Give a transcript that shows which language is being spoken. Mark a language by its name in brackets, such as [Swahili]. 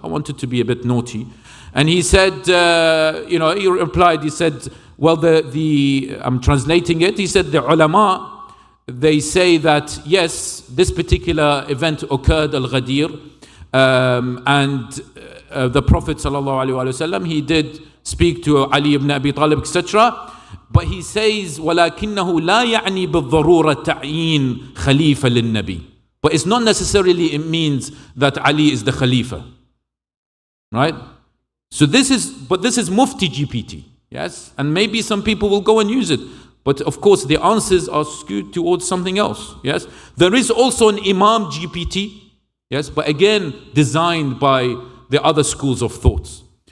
[English] I wanted to be a bit naughty. And he said, he replied, he said, well, I'm translating it. He said, the ulama, they say that, yes, this particular event occurred, al-Ghadir, and the Prophet ﷺ, he did speak to Ali ibn Abi Talib, etc. But he says, [Arabic] وَلَكِنَّهُ لَا يَعْنِي بِالضَّرُورَةِ تَعْيِينَ خَلِيفَةً لِلنَّبِي. [English] But it's not necessarily, it means that Ali is the Khalifa. Right? So this is MuftiGPT. Yes? And maybe some people will go and use it. But of course, the answers are skewed towards something else. Yes? There is also an ImamGPT. Yes? But again, designed by the other schools of thoughts.